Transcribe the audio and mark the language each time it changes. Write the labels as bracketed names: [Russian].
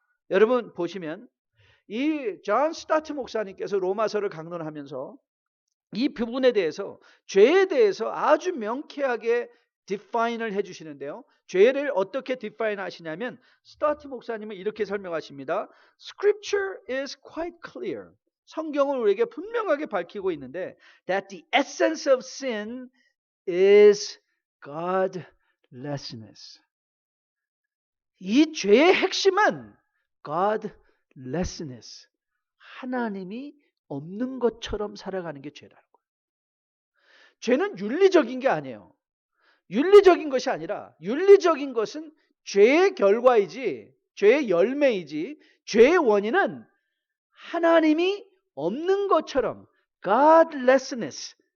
[Korean] 여러분 보시면 이 존 스타트 목사님께서 로마서를 강론하면서 이 부분에 대해서 죄에 대해서 아주 명쾌하게 디파인을 해주시는데요. 죄를 어떻게 디파인 하시냐면 스타트 목사님은 이렇게 설명하십니다. [English] Scripture is quite clear. [Korean] 성경은 우리에게 분명하게 밝히고 있는데 [English] that the essence of sin is godlessness. [Korean] 이 죄의 핵심은 godlessness. 하나님이 없는 것처럼 살아가는 게 죄라는 거예요. 죄는 윤리적인 게 아니에요. 윤리적인 것이 아니라 윤리적인 것은 죄의 결과이지, 죄의 열매이지, 죄의 원인은 하나님이 없는 것처럼 godlessness.